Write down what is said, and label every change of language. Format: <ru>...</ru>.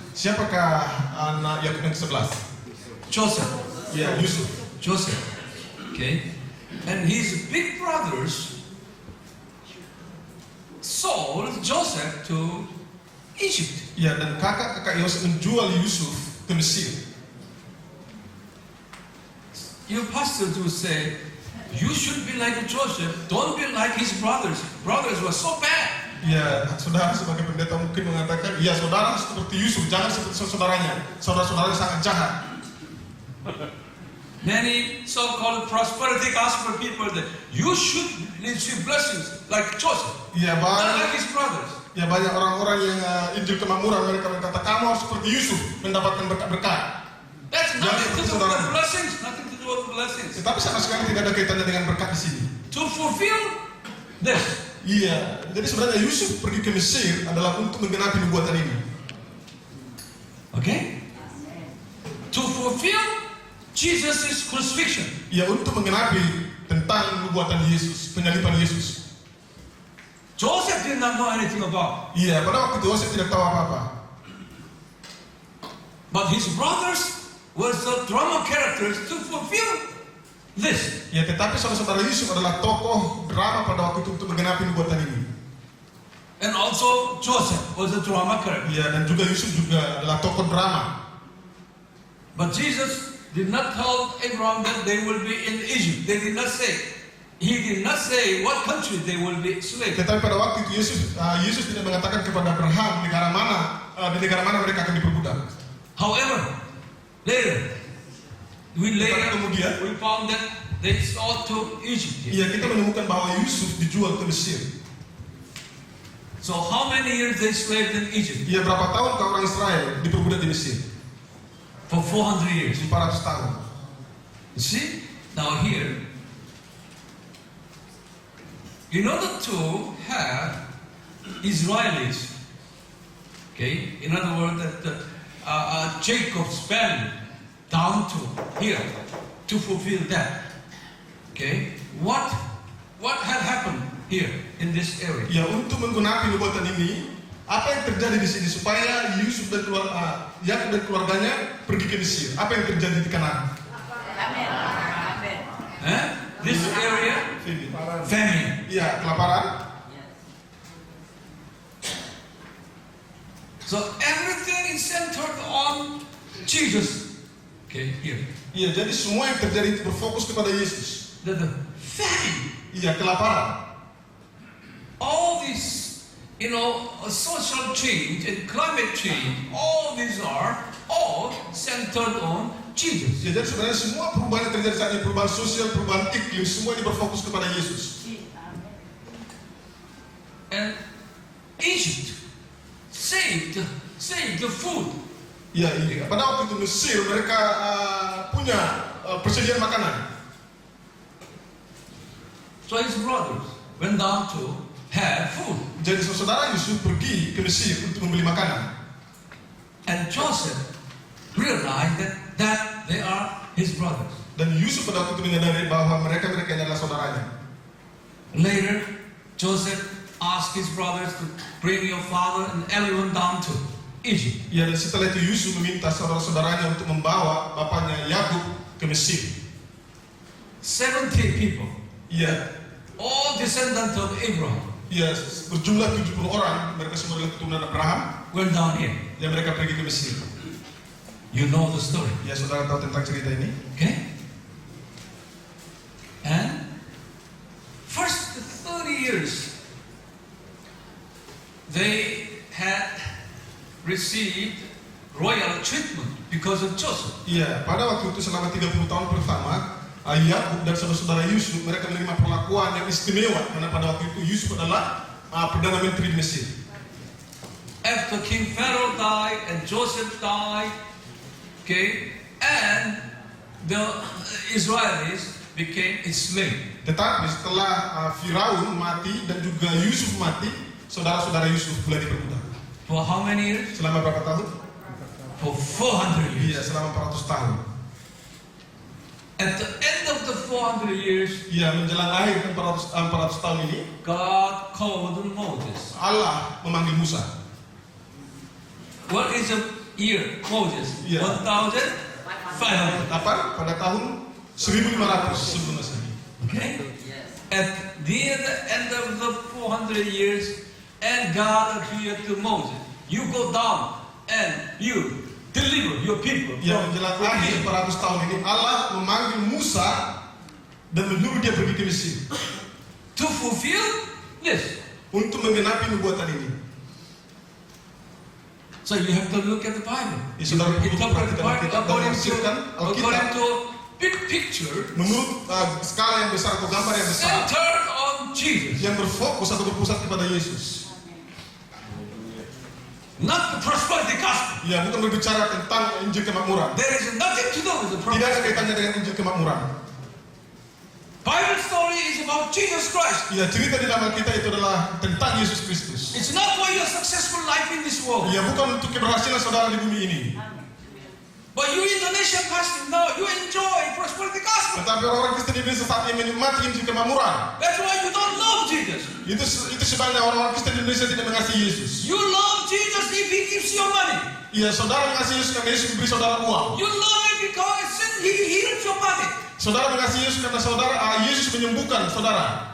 <id>Siapakah anak Yakub yang ke-11?</id> <en>Joseph.</en> <id>Ya, Yusuf.</id> <en>Joseph. Okay, and his big brothers sold Joseph to Egypt.</en> <id>Ya, dan kakak-kakak Yosef menjual Yusuf ke Mesir.</id> <en>Your pastors will say, you should be like Joseph, don't be like his brothers. Brothers were so bad.</en> <id>Ya, saudara sebagai pendeta mungkin mengatakan, ya saudara seperti Yusuf, jangan seperti saudaranya. Saudara-saudaranya sangat jahat.</id> <en>Many so-called prosperity gospel people that you should receive blessings like Joseph,</en> <id>Ya,</id> <en>not</en> <id>banyak,</id> <en>like his brothers.</en> <id>ya banyak orang-orang yang Injil kemakmuran, mereka berkata, kamu harus seperti Yusuf, mendapatkan berkat-berkat.</id> <en>That's</en> <id>Jangan</id> <en>nothing to</en> <id>seperti</id> <en>do with</en> <id>saudara.</id> <en>blessings. Nothing to do with blessings.</en> <id>Tetapi sama sekali tidak ada kaitannya dengan berkat di sini.</id> <en>To fulfill this.</en> <id>Iya, jadi sebenarnya Yusuf pergi ke Mesir adalah untuk menggenapi nubuatan ini.</id> <en>Okay? To fulfill Jesus' crucifixion.</en> <id>Ya, untuk menggenapi tentang nubuatan Yesus, penyaliban Yesus.</id> <en>Joseph did not know anything about.</en> <id>Iya, pada waktu itu Yosef tidak tahu apa-apa.</id> <en>But his brothers were the drama characters to fulfill this.</en> <id>Ya, tetapi saudara-saudara Yusuf adalah tokoh drama pada waktu itu untuk menggenapi nubuatan ini.</id> <en>And also Joseph was a drama character.</en> <id>Ya, dan juga Yusuf juga adalah tokoh drama.</id> <en>But Jesus did not tell Abraham that they will be in Egypt. They did not say. He did not say what country they will be slaves.</en> <id>Tetapi pada waktu itu Yesus tidak mengatakan kepada Abraham negara mana di negara mana mereka akan diperbudak.</id> <en>However, later</en> <id>Kemudian,</id> <en>we found that they sold to Egypt.</en> <id>iya, kita menemukan bahwa Yusuf dijual ke Mesir.</id> <en>So how many years they slaved in Egypt?</en> <id>Iya, berapa tahun ke orang Israel diperbudak di Mesir?</id> <en>For 400 years.</en> <id>400 tahun.</id> <en>You see? Now here, in order to have Israelis, okay, in other words, that Jacob's family down to here to fulfill that, okay, what had happened here in this area?</en> <id>Ya, untuk menggenapi nubuatan ini, apa yang terjadi di sini supaya Yusuf dan Yakub dan keluarganya pergi ke Mesir? Apa yang terjadi di Kanaan?</id> <en>This area, famine.</en> <id>Iya, kelaparan.</id> <en>So everything is centered on Jesus. Okay, here.</en> <id>Iya, jadi semua yang terjadi itu berfokus kepada Yesus.</id> <en>The famine.</en> <id>Iya, kelaparan.</id> <en>All these, social change and climate change, all these are all centered on Jesus.</en> <id>Ya, jadi sebenarnya semua perubahan yang terjadi saat ini, perubahan sosial, perubahan iklim, semua ini berfokus kepada Yesus.</id> <en>And Egypt saved the food.</en> <id>Ya, iya. Pada waktu itu Mesir mereka punya persediaan makanan.</id> <en>So his brothers went down to have food.</en> <id>Jadi saudara Yusuf pergi ke Mesir untuk membeli makanan.</id> <en>And Joseph realized that they are his brothers.</en> <id>Dan Yusuf pada waktu itu menyadari bahwa mereka adalah saudaranya.</id> <en>Later, Joseph asked his brothers to bring your father and everyone down to Egypt.</en> <id>Ya, dan setelah itu Yusuf meminta saudara-saudaranya untuk membawa bapaknya Yakub ke Mesir.</id> <en>70 people,</en> <id>Ya,</id> <en>all descendants of Abraham,</en> <id>ya, berjumlah 70 orang, mereka semua adalah keturunan Abraham.</id> <en>went down here.</en> <id>Ya, mereka pergi ke Mesir.</id> <en>You know the story,</en> <id>Ya, saudara tahu tentang cerita ini.</id> <en>okay? And first 30 years, they had received royal treatment because of Joseph.</en> <id>Iya, pada waktu itu selama 30 tahun pertama, Yakub dan saudara-saudara Yusuf mereka menerima perlakuan yang istimewa karena pada waktu itu Yusuf adalah perdana menteri di Mesir.</id> <en>After King Pharaoh died and Joseph died, okay, and the Israelis became enslaved.</en> <id>Tetapi setelah Firaun mati dan juga Yusuf mati, saudara-saudara Yusuf mulai diperbudak.</id> <en>For how many years?</en> <id>Selama berapa tahun?</id> <en>For 400 years.</en> <id>Iya, selama 400 tahun.</id> <en>At the end of the 400 years,</en> <id>Iya, menjelang akhir 400 tahun ini,</id> <en>God called Moses.</en> <id>Allah memanggil Musa.</id> <en>What is a year, Moses? Yeah. 1,500.</en> <id>Apa? Pada tahun 1500 sebelum Masehi.</id> <en>Okay? At the end of the 400 years, and God appeared to Moses. You go down and you deliver your people.</en> <id>Ya, menjelang akhir 400 tahun ini, Allah memanggil Musa dan menyuruh dia pergi ke Mesir</id> <en>To fulfill this.</en> <id>untuk menggenapi nubuatan ini.</id> <en>So you have to look at the Bible.</en> <id>Ya, saudara perlu</id> <en>Interpret the Bible</en> <id>Alkitab dan menafsirkan</id> <en>according</en> <id>Alkitab</id> <en>to big picture</en> <id>menurut skala yang besar atau gambar yang besar</id> <en>centered on Jesus.</en> <id>yang berfokus atau berpusat kepada Yesus.</id> <en>Not the prosperity gospel.</en> <id>Ya, bukan berbicara tentang Injil kemakmuran.</id> <en>There is nothing to do with the</en> <id>Tidak ada</id> <en>prosperity.</en> <id>kaitannya dengan Injil kemakmuran.</id> <en>Bible story is about Jesus Christ.</en> <id>Ya, cerita di dalam kita itu adalah tentang Yesus Kristus.</id> <en>It's not for your successful life in this world.</en> <id>Ya, bukan untuk keberhasilan saudara di bumi ini.</id> <en>But you Indonesian pastor, no, you enjoy prosperity gospel.</en> <id>Tetapi orang-orang Kristen di Indonesia saat ini menikmati Injil kemakmuran.</id> <en>That's why you don't love Jesus.</en> <id>Itu sebabnya orang-orang Kristen di Indonesia tidak mengasihi Yesus.</id> <en>You love Jesus if he gives you money.</en> <id>Ya, saudara mengasihi Yesus karena Yesus memberi saudara uang.</id> <en>You love him because he heals your body.</en> <id>Saudara mengasihi Yesus karena Yesus menyembuhkan saudara.</id>